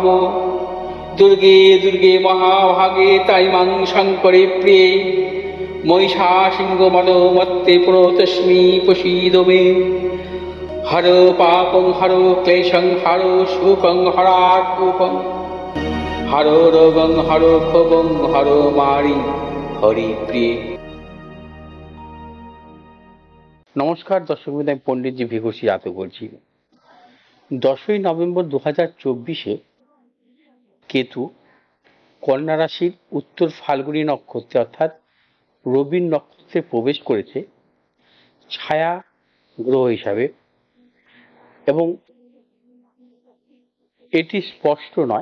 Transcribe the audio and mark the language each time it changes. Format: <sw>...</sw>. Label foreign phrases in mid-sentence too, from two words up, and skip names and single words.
<sa>दुर्गे दुर्गे महाभागे ताइमां शङ्करे प्रिये महिषासिंहमदोमत्ते प्रणतोऽस्मि प्रसीद मे। हरो पापं हरो क्लेशं हरो शोकं हरात्मकं हरो रोगं हरो क्षोभं हरो मारि हरिप्रिये।</sa> <bn>নমস্কার দর্শক বন্ধু, আমি পণ্ডিতজি ভিঘোষী জাতক বলছি। 10ই নভেম্বর 2024 কেতু কন্যা রাশির উত্তর ফাল্গুনী নক্ষত্রে অর্থাৎ রবির নক্ষত্রে প্রবেশ করেছে ছায়া গ্রহ হিসাবে, এবং এটি স্পষ্ট নয়।</bn>